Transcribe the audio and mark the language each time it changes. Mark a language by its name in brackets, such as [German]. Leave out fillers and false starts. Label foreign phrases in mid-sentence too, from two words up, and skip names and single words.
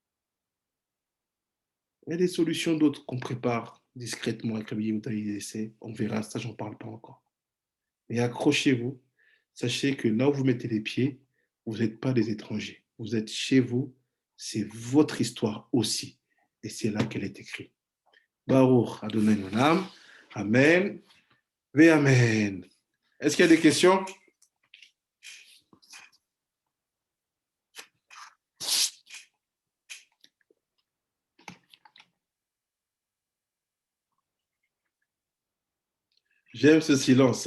[French] Il y a des solutions d'autres qu'on prépare discrètement avec Rabbi Yehuda essais. On verra, ça, j'en parle pas encore. Mais accrochez-vous. Sachez que là où vous mettez les pieds, vous n'êtes pas des étrangers. Vous êtes chez vous. C'est votre histoire aussi. Et c'est là qu'elle est écrite. [Hebrew] ברוך אדוני עולם. אמן. ואמן. [French] Est-ce qu'il y a des questions? J'aime ce silence.